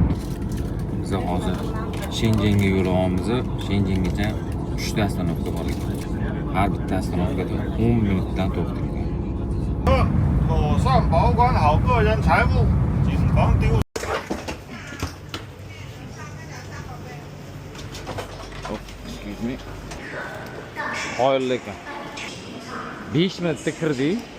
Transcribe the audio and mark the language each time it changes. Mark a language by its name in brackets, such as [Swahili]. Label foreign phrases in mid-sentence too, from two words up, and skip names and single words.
[Uzbek] Biz hozir Shenzhenga yo'l olamiz. Shenzhengacha 3 ta oстановка bor ekan. Har bitta oстановkada 10 minutdan to'xtaydi. [Chinese] 妥善保管好个人财物，谨防丢。 [English] Excuse me. [Uzbek] Qoyil ekan. 5 minutda kirdi.